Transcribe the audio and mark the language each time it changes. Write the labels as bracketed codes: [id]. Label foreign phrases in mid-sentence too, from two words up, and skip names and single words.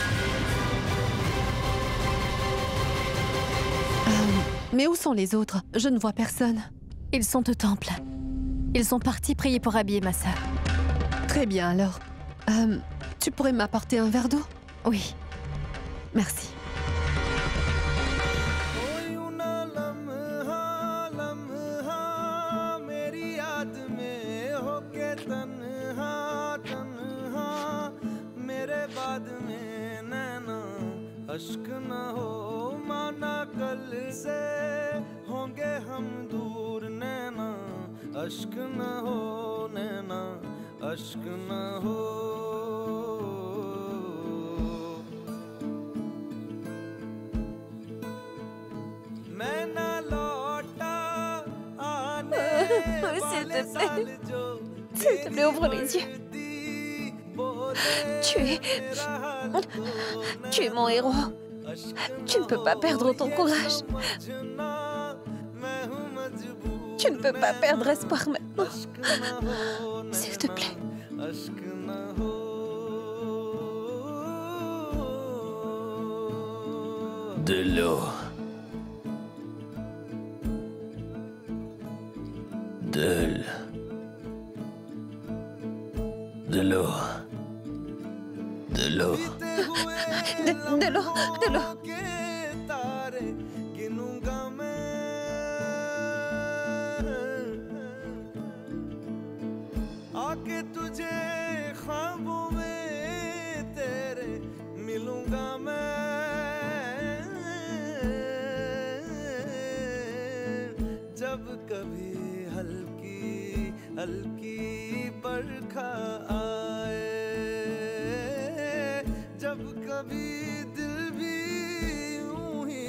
[fr] Mais où sont les autres? Je ne vois personne. Ils sont au temple. Ils sont partis prier pour habiller ma sœur. Très bien alors. Tu pourrais m'apporter un verre d'eau? Oui. Merci. [hi] अश्क न हो माना कल से होंगे हम दूर नैना अश्क न हो नैना अश्क न हो मैं ना लौटा आने वाले साल जो [fr] S'il te plaît, ouvre les yeux. Tu es mon héros. Tu ne peux pas perdre ton courage. Tu ne peux pas perdre espoir maintenant. S'il te plaît. De l'eau. De l'eau. De l'eau. De l'eau. De l'eau. [hi] आके तुझे ख्वाबों में तेरे मिलूंगा मैं जब कभी हल्की हल्की बरखा आए जब कभी दिल भी यूं ही